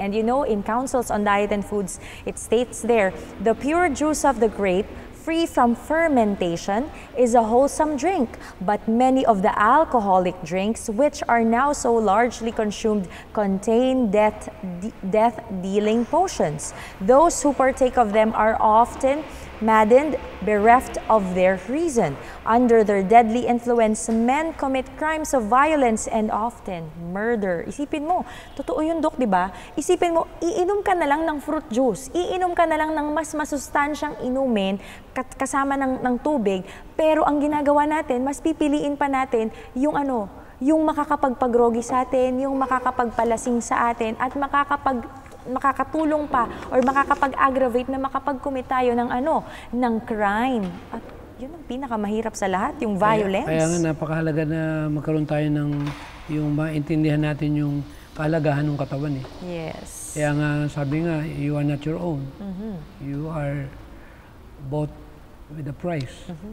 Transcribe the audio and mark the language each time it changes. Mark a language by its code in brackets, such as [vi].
[en] And you know, in Counsels on Diet and Foods, it states there, the pure juice of the grape free from fermentation is a wholesome drink, but many of the alcoholic drinks which are now so largely consumed contain death-dealing potions. Those who partake of them are often maddened, bereft of their reason. Under their deadly influence, men commit crimes of violence and often murder. [tl] Isipin mo, totoo yun, Doc, di ba? Isipin mo, iinom ka na lang ng [en] fruit juice, [tl] iinom ka na lang ng mas masustansyang inumin kasama ng tubig, pero ang ginagawa natin, mas pipiliin pa natin yung yung makakapagpagrogi sa atin, yung makakapagpalasing sa atin, at makakatulong pa or makakapag-aggravate na makapag-commit tayo ng crime. At yun ang pinakamahirap sa lahat, yung violence. Kaya nga napakahalaga na magkaroon tayo ng yung maintindihan natin yung kahalagahan ng katawan eh. [en] Yes. [tl] Kaya nga sabi nga, [en] you are not your own. You are bought with a price.